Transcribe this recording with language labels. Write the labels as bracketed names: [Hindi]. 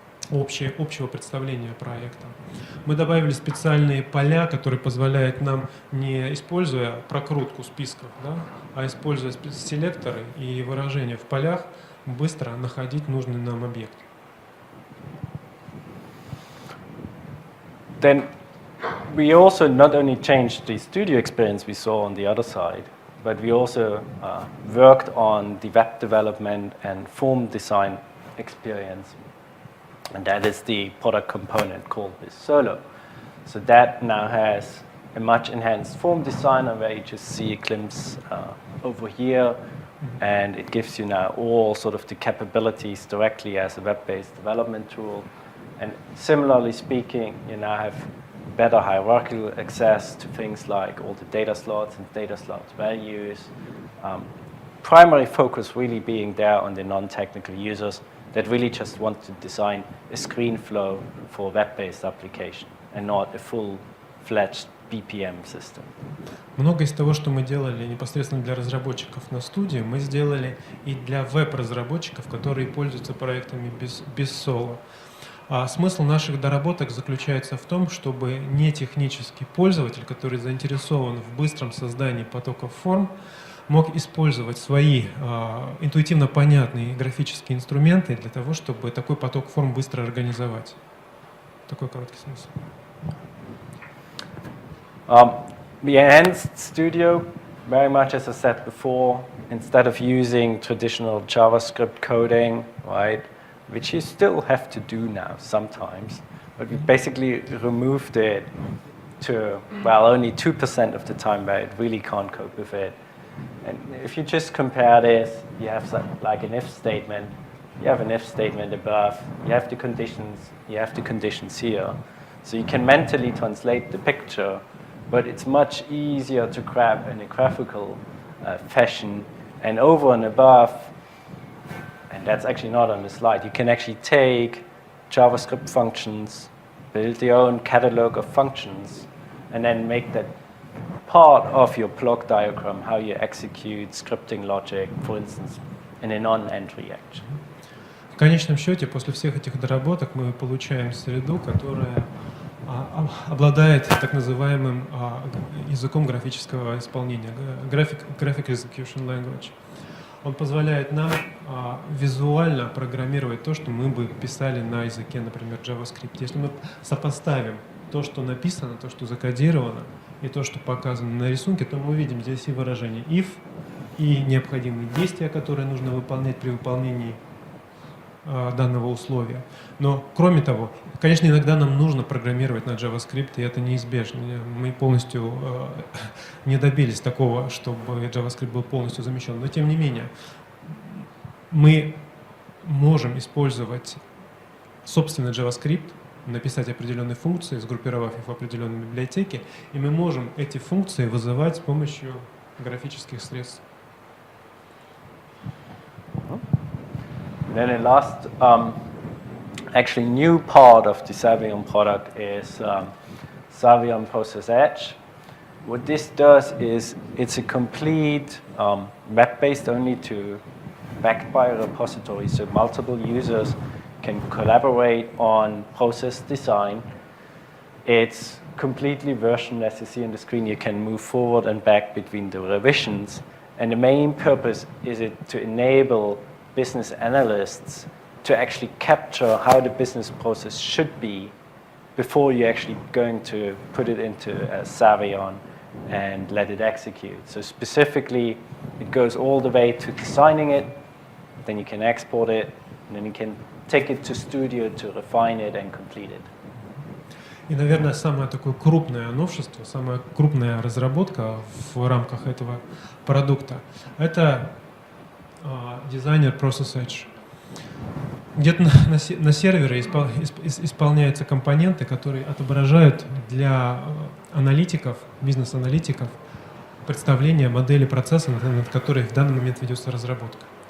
[Russian] общего представления проекта. Мы добавили специальные поля, которые позволяют нам, не используя прокрутку списков, да, а используя селекторы и выражения в полях, быстро находить нужный нам объект. [English] Then we also not only changed the studio experience we saw on the other side, but we also worked on the web development and form design experience. And that is the product component called this Solo. So that now has a much enhanced form designer where you just see a glimpse over here, and it gives you now all sort of the capabilities directly as a web-based development tool. And similarly speaking, you now have better hierarchical access to things like all the data slots and data slots values. Primary focus really being there on the non-technical users that really just want to design a screen flow for a web-based application and not a full-fledged BPM system. [Russian] Много из того, что мы делали непосредственно для разработчиков на студии, мы сделали и для веб-разработчиков, которые пользуются проектами без соло. А смысл наших доработок заключается в том, чтобы не технический пользователь, который заинтересован в быстром создании потоков форм, мог использовать свои интуитивно понятные графические инструменты для того, чтобы такой поток форм быстро организовать. Такой короткий смысл. [English] The enhanced studio, very much as I said before, instead of using traditional JavaScript coding, right, which you still have to do now sometimes, but we basically removed it to, well, only 2% of the time where it really can't cope with it. And if you just compare this, you have like an if statement, you have an if statement above, you have the conditions here. So you can mentally translate the picture, but it's much easier to grab in a graphical fashion. And over and above, and that's actually not on the slide, you can actually take JavaScript functions, build your own catalog of functions, and then make that part of your block diagram, how you execute scripting logic, for instance, in a non-entry action. [Russian] В конечном счете, после всех этих доработок мы получаем среду, которая обладает так называемым языком графического исполнения, Graphic Execution Language. Он позволяет нам визуально программировать то, что мы бы писали на языке, например, JavaScript. Если мы сопоставим то, что написано, то, что закодировано, и то, что показано на рисунке, то мы увидим здесь и выражение if, и необходимые действия, которые нужно выполнять при выполнении данного условия. Но, кроме того, конечно, иногда нам нужно программировать на JavaScript, и это неизбежно. Мы полностью не добились такого, чтобы JavaScript был полностью замещен. Но, тем не менее, мы можем использовать собственный JavaScript, написать определенные функции, сгруппировав их в определенной библиотеке, и мы можем эти функции вызывать с помощью графических средств. [English] Then the last, actually new part of the Savion product is Savion Process Edge. What this does is it's a complete web-based only to backed by a repository, so multiple users can collaborate on process design. It's completely versionless. You see on the screen, you can move forward and back between the revisions. And the main purpose is it to enable business analysts to actually capture how the business process should be before you're actually going to put it into Savion and let it execute. So specifically, it goes all the way to designing it, then you can export it, and then you can take it to Studio to refine it and complete it. [Russian] И, наверное, самое такое крупное новшество, самая крупная разработка в рамках этого продукта – это дизайнер Process Edge. Где-то на сервере исполняются компоненты, которые отображают для аналитиков, бизнес-аналитиков, представление модели процесса, над которой в данный момент ведется разработка.